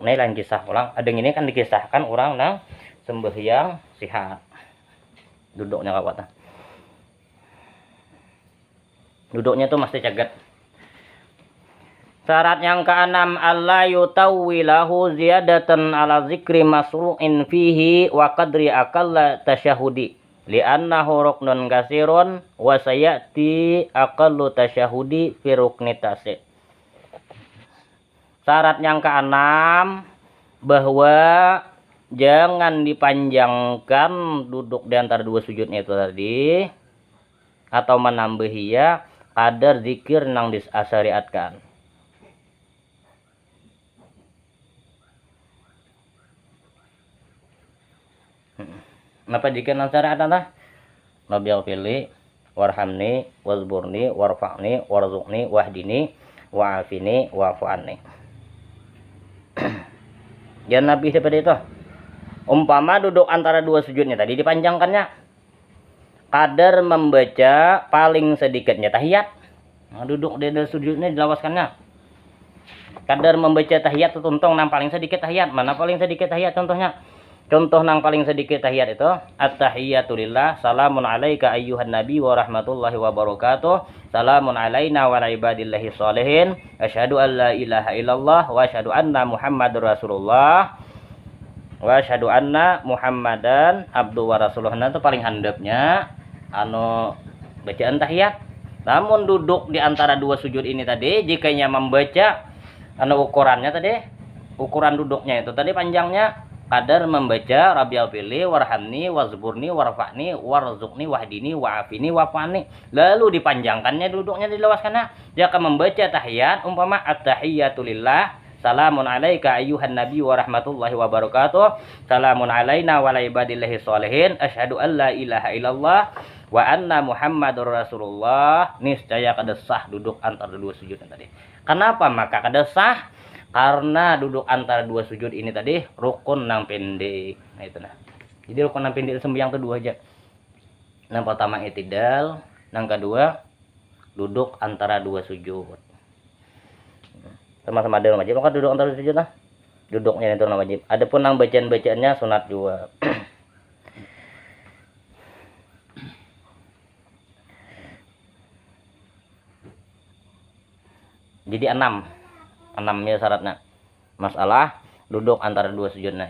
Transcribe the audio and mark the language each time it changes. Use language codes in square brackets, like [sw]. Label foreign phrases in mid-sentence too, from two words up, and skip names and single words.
[bjn] Nih lain kisah ulang. Ada ini kan dikisahkan orang nang sembahyang sihat. Duduknya kawat. Duduknya tuh mesti cagat. Syarat yang keenam, [ar] ألا يطوله زيادة على ذكر مشروع فيه وقدر أقل التشهد لأنه ركن قصير وسيأتي أقل التشهد في ركن تاسع'. [bjn] Syarat yang keenam bahwa Jangan dipanjangkan duduk di antara dua sujudnya itu tadi, atau menambahi ya kadar zikir nang disyariatkan. Napa jika nang syariat anta? [ar] رب اغفر لي وارحمني واجبرني وارفعني وارزقني واهدني وعافني واعف عني. [bjn] Jangan lebih seperti itu. Umpama duduk antara dua sujudnya tadi dipanjangkannya, kadar membaca paling sedikitnya tahiyat. Nah, duduk di sujudnya dilawaskannya. Kadar membaca tahiyat tuntung nang paling sedikit tahiyat. Mana paling sedikit tahiyat contohnya? Contoh nang paling sedikit tahiyat itu [ar] التحيات لله سلام عليك أيها النبي ورحمة الله وبركاته سلام علينا وعلى عباد الله الصالحين, أشهد أن لا إله إلا الله وأشهد أن محمدا رسول الله وأشهد أن محمدا عبده ورسوله. [bjn] Nah, itu paling handapnya anu bacaan tahiyat. Namun duduk di antara dua sujud ini tadi, jikanya membaca anu ukurannya tadi, ukuran duduknya itu tadi panjangnya kadar membaca [ar] رب اغفر لي وارحمني واجبرني وارفعني وارزقني واهدني وعافني واعف عني. [bjn] Lalu dipanjangkannya duduknya, dilawaskannya. Dia akan membaca tahiyat umpama [ar] التحيات لله سلام عليك أيها النبي ورحمة الله وبركاته سلام علينا وعلى عباد الله الصالحين, أشهد أن لا إله إلا الله وأن محمدا رسول الله. [bjn] Niscaya kada sah duduk antara dua sujud tadi. Kenapa maka kada sah? Karena duduk antara dua sujud ini tadi rukun nang pendek. Nah itu nah. Jadi rukun nang pendek sembahyang itu dua aja. Yang pertama i'tidal, yang kedua duduk antara dua sujud. Sama-sama ada wajib, maka duduk antara dua sujud lah. Duduknya itu wajib. Adapun nang bacaan-bacaannya sunat juga. Jadi enamnya syaratnya masalah duduk antara dua sujudnya.